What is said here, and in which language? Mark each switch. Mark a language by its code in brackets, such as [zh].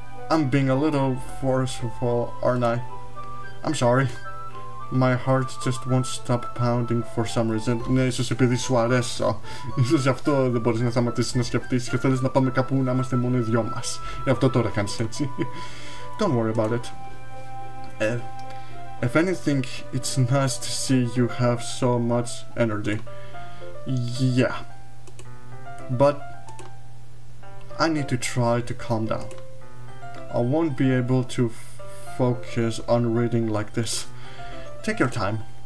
[en] I'm being a little forceful, aren't I? I'm sorry. My heart just won't stop pounding for some reason. [el] Ναι, ίσως επειδή σου αρέσω. Ίσως γι' αυτό δεν μπορείς να σταματήσεις να σκεφτείς και θέλεις να πάμε κάπου να είμαστε μόνο οι δυο μας. Γι' αυτό τώρα κάνεις έτσι. [en] Don't worry about it. If anything, it's nice to see you have so much energy. Yeah. But I need to try to calm down. I won't be able to focus on reading like this. Take your time.